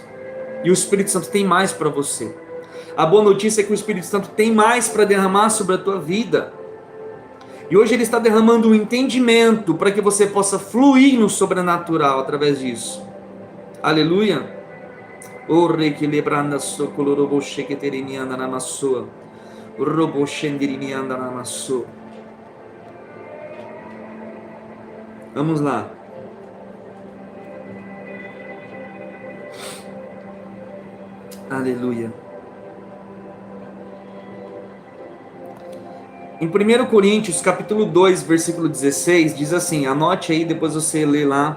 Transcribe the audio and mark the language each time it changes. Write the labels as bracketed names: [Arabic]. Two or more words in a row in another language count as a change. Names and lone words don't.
[Portuguese] E o Espírito Santo tem mais para você. A boa notícia é que o Espírito Santo tem mais para derramar sobre a tua vida. E hoje Ele está derramando um entendimento para que você possa fluir no sobrenatural através disso. Aleluia. O rei que lebranda socolo robo sheketerimianda namassoa. Robo shendirimianda namassoa. Vamos lá. Aleluia. Em 1 Coríntios, capítulo 2, versículo 16, diz assim, anote aí, depois você lê lá.